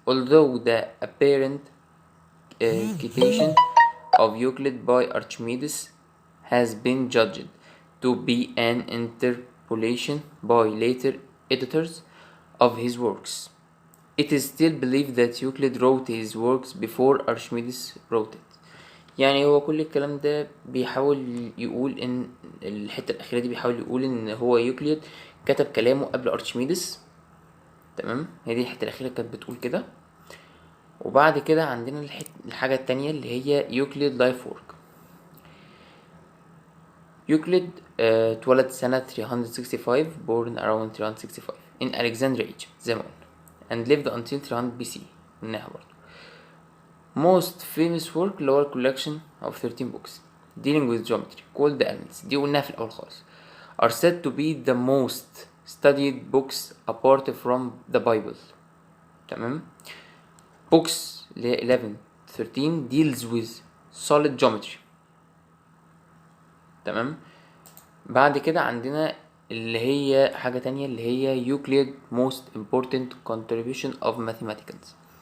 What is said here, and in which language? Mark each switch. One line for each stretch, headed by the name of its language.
English: Although the apparent citation of Euclid by Archimedes has been judged to be an interpolation by later editors of his works, it is still believed that Euclid wrote his works before Archimedes wrote it.
Arabic: يعني هو كل الكلام ده بيحاول يقول ان الحتة الأخيرة دي بيحاول يقول ان هو يوكليد كتب كلامه قبل أرشميدس. تمام. هي دي الحتة الأخيرة كانت بتقول كده. وبعد كده عندنا الحاجة التانية اللي هي يوكليد لايف وورك. يوكليد اتولد سنة 365
English: born around 365 in Alexandria, Egypt
Arabic: زي ما قلنا,
English: and lived until 300 BC.
Arabic: قلناها برضه.
English: Most famous work
Arabic: اللي هو
English: collection of 13 books dealing with geometry called the Elements.
Arabic: دي قلناها في الأول خالص.
English: Are said to be the most studied books apart from the Bible.
Arabic: تمام.
English: Books 11-13 deals with solid geometry.
Arabic: تمام. بعد كده عندنا اللي هي حاجة تانية اللي هي
English: Euclid most important contribution of mathematics.